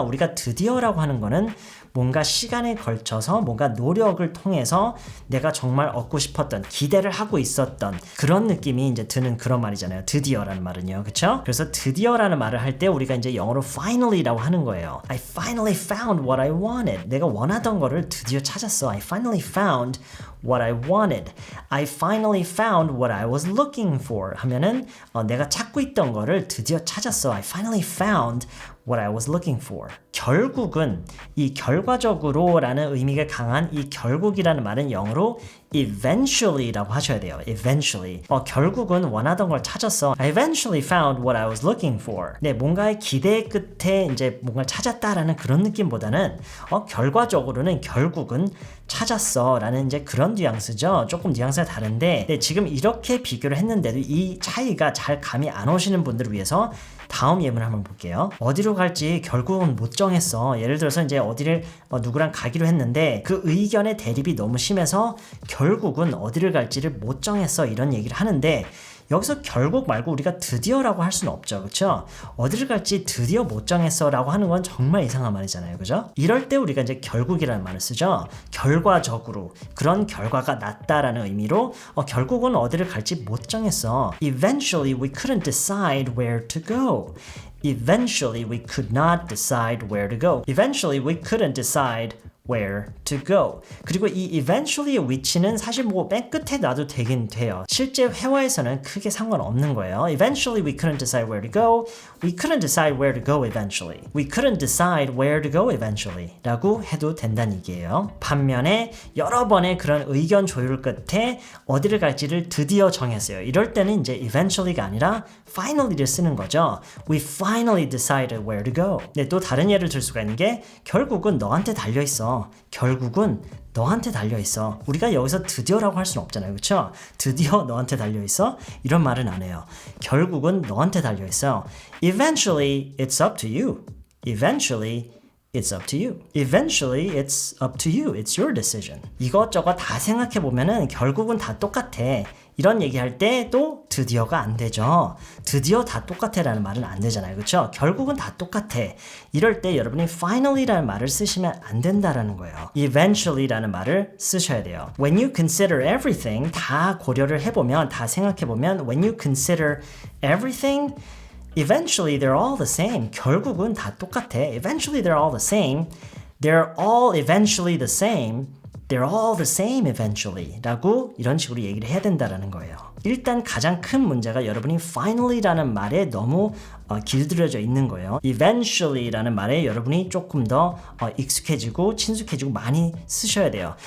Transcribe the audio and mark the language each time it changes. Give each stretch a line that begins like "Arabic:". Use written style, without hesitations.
Korean: 우리가 드디어라고 하는 거는 뭔가 시간에 걸쳐서 뭔가 노력을 통해서 내가 정말 얻고 싶었던 기대를 하고 있었던 그런 느낌이 이제 드는 그런 말이잖아요. 드디어라는 말은요. 그쵸? 그래서 드디어라는 말을 할 때 우리가 이제 영어로 finally라고 하는 거예요.
English: I finally found what I wanted.
Korean: 내가 원하던 거를 드디어 찾았어.
English: I finally found what I wanted. I finally found what I was looking for.
Korean: 하면은 내가 찾고 있던 거를 드디어 찾았어.
English: I finally found what I was looking for.
Korean: 결국은 이 결과적으로 라는 의미가 강한 이 결국이라는 말은 영어로 eventually라고 하셔야 돼요.
English: eventually.
Korean: 결국은 원하던 걸 찾았어.
English: I eventually found what I was looking for.
Korean: 네, 뭔가의 기대 끝에 이제 뭔가를 찾았다라는 그런 느낌보다는 결과적으로는 결국은 찾았어 라는 이제 그런 뉘앙스죠. 조금 뉘앙스가 다른데 네, 지금 이렇게 비교를 했는데도 이 차이가 잘 감이 안 오시는 분들을 위해서 다음 예문을 한번 볼게요. 어디로 갈지 결국은 못 정했어. 예를 들어서 이제 어디를 누구랑 가기로 했는데 그 의견의 대립이 너무 심해서 결국은 어디를 갈지를 못 정했어. 이런 얘기를 하는데 여기서 결국 말고 우리가 드디어라고 할 수는 없죠. 그렇죠? 어디를 갈지 드디어 못 정했어 라고 하는 건 정말 이상한 말이잖아요. 그죠? 이럴 때 우리가 이제 결국이라는 말을 쓰죠. 결과적으로 그런 결과가 났다라는 의미로 결국은 어디를 갈지 못 정했어.
English: Eventually we couldn't decide where to go. Eventually we could not decide where to go. Eventually we couldn't decide where to go.
Korean: 그리고 이 eventually의 위치는 사실 뭐 맨 끝에 놔도 되긴 돼요. 실제 회화에서는 크게 상관없는 거예요.
English: Eventually we couldn't decide where to go. We couldn't decide where to go eventually. We couldn't decide where to go eventually.
Korean: 라고 해도 된다는 얘기예요. 반면에 여러 번의 그런 의견 조율 끝에 어디를 갈지를 드디어 정했어요. 이럴 때는 이제 eventually가 아니라 finally를 쓰는 거죠.
English: We finally decided where to go.
Korean: 네, 또 다른 예를 들 수가 있는 게 결국은 너한테 달려있어. 결국은 너한테 달려있어. 우리가 여기서 드디어라고 할 수는 없잖아요. 그렇죠? 드디어 너한테 달려있어? 이런 말은 안 해요. 결국은 너한테 달려있어.
English: Eventually, it's up to you. Eventually, it's up to you. Eventually, it's up to you. It's your decision.
Korean: 이것저것 다 생각해보면은 결국은 다 똑같아. 이런 얘기할 때 또 드디어가 안 되죠. 드디어 다 똑같아 라는 말은 안 되잖아요. 그렇죠? 결국은 다 똑같아. 이럴 때 여러분이 finally라는 말을 쓰시면 안 된다라는 거예요. eventually라는 말을 쓰셔야 돼요.
English: When you consider everything,
Korean: 다 고려를 해보면, 다 생각해보면
English: when you consider everything, eventually they're all the same.
Korean: 결국은 다 똑같아.
English: Eventually they're all the same. They're all eventually the same. They're all the same eventually
Korean: 라고 이런 식으로 얘기를 해야 된다라는 거예요. 일단 가장 큰 문제가 여러분이 finally라는 말에 너무 길들여져 있는 거예요. eventually라는 말에 여러분이 조금 더 익숙해지고 친숙해지고 많이 쓰셔야 돼요.